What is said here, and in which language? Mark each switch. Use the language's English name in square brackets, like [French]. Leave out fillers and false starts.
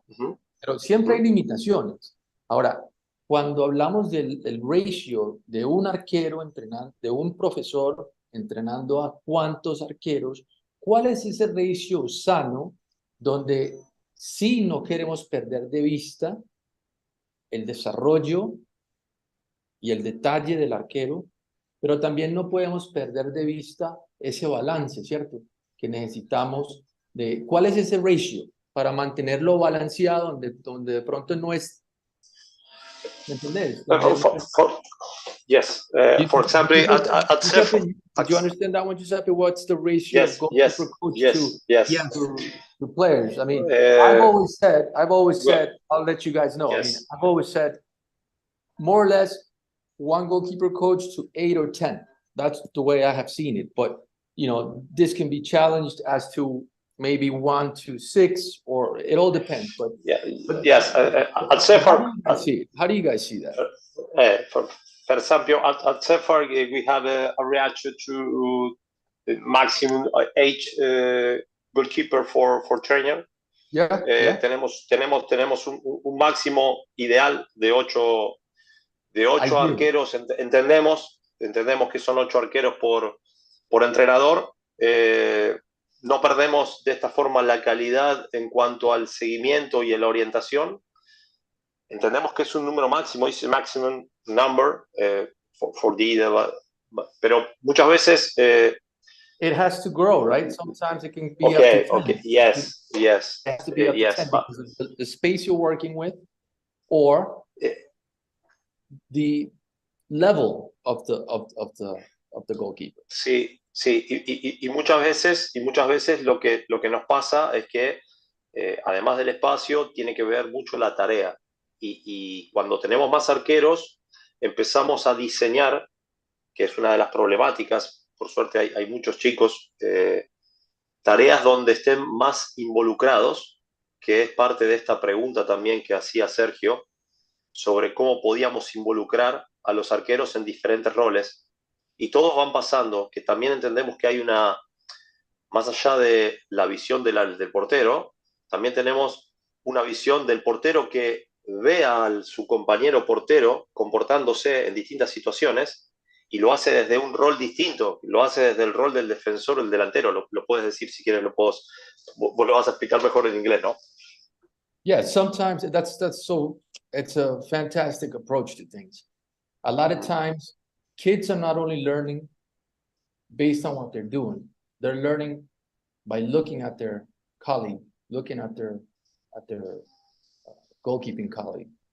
[Spanish] Pero siempre hay limitaciones. Ahora, cuando hablamos del ratio de un arquero entrenando, de un profesor entrenando a cuántos arqueros, ¿cuál es ese ratio sano donde sí no queremos perder de vista el desarrollo y el detalle del arquero, pero también no podemos perder de vista ese balance, ¿cierto? Que necesitamos de cuál es ese ratio para mantenerlo balanceado, donde de pronto no es, ¿me entendés? [English] Yes, for example, at Giuseppe, did you understand that one, Giuseppe? What's the ratio of goalkeeper coach to players? I mean, I've always said, I'll let you guys know. I mean, I've always said, more or less, one goalkeeper coach to 8 or 10. That's the way I have seen it. But you know, this can be challenged as to maybe 1 to 6, or it all depends. But yes, at Cephar, how do you guys see that? For example, at Cephar, we have a ratio to the maximum 8 goalkeeper for trainer. [Spanish] Tenemos un máximo ideal de 8 arqueros. Entendemos que son 8 arqueros por entrenador. No perdemos de esta forma la calidad en cuanto al seguimiento y a la orientación. Entendemos que es un número máximo, es [English] maximum number for the, [Spanish] pero muchas veces [English] it has to grow, right? Sometimes it can be up to 10. Okay, yes. It has to be up to 10 because of the space you're working with, or the level of the goalkeeper. [Spanish] Sí, y muchas veces lo que nos pasa es que además del espacio tiene que ver mucho la tarea, y cuando tenemos más arqueros empezamos a diseñar, que es una de las problemáticas. Por suerte hay muchos chicos, tareas donde estén más involucrados, que es parte de esta pregunta también que hacía Sergio sobre cómo podíamos involucrar a los arqueros en diferentes roles, y todos van pasando, que también entendemos que hay una, más allá de la visión del portero, también tenemos una visión del portero que ve a su compañero portero comportándose en distintas situaciones y lo hace desde un rol distinto, lo hace desde el rol del defensor o el delantero. Lo puedes decir si quieres, vos lo vas a explicar mejor en inglés, ¿no? [English] Yeah, sometimes it's a fantastic approach to things. A lot of times, kids are not only learning based on what they're doing, they're learning by looking at their colleague, looking at their goalkeeping colleague.